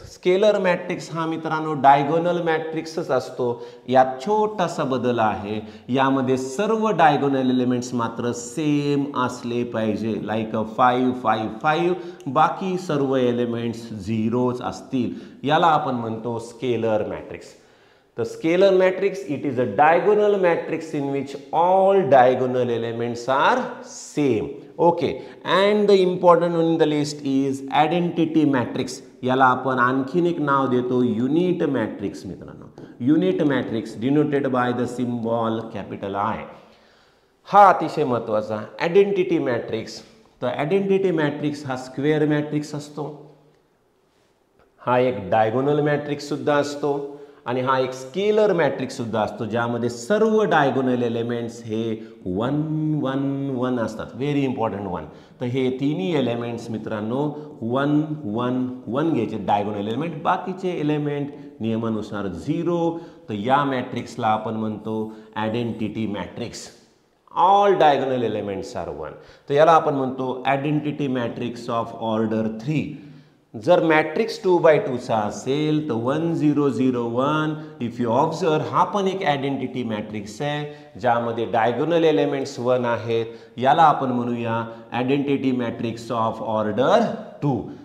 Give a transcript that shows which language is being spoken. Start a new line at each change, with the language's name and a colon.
Marathi: Scalar matrix हा मित्रांनो diagonal मॅट्रिक्सच असतो. यात छोटासा बदल आहे, यामध्ये सर्व डायगोनल एलिमेंट्स मात्र सेम असले पाहिजे. लाईक 5 5 5, बाकी सर्व एलिमेंट्स 0च असतील. याला आपण म्हणतो scalar matrix.
English: The scalar matrix, it is a diagonal matrix in which all diagonal elements are same. Okay, and the important one in the list is identity matrix.
Marathi: याला आपण आणखीन एक नाव देतो युनिट मॅट्रिक्स मित्रांनो.
English: Unit matrix denoted by the symbol capital I.
Marathi: हा अतिशय महत्त्वाचा. Identity matrix. तर आयडेंटिटी मॅट्रिक्स हा स्क्वेअर मॅट्रिक्स असतो, हा एक डायगोनल मॅट्रिक्स सुद्धा असतो आणि हा एक स्केलर मॅट्रिक्स सुद्धा असतो, ज्यामध्ये सर्व डायगोनल एलिमेंट्स हे 1 1 1 असतात.
English: Very important 1.
Marathi: तर हे तिन्ही एलिमेंट्स मित्रांनो 1 1 1 घ्यायचे डायगोनल एलिमेंट, बाकीचे एलिमेंट नियमानुसार 0. तर या मॅट्रिक्सला आपण म्हणतो identity matrix.
English: All diagonal elements are 1.
Marathi: तर याला आपण म्हणतो आयडेंटिटी मॅट्रिक्स ऑफ ऑर्डर 3. जर मॅट्रिक्स 2x2 चा असेल तर 1 0 0 1.
English: if you observe,
Marathi: हा पण एक आयडेंटिटी मॅट्रिक्स आहे ज्यामध्ये डायगोनल एलिमेंट्स 1 आहेत. याला आपण म्हणूया आयडेंटिटी मॅट्रिक्स ऑफ ऑर्डर 2.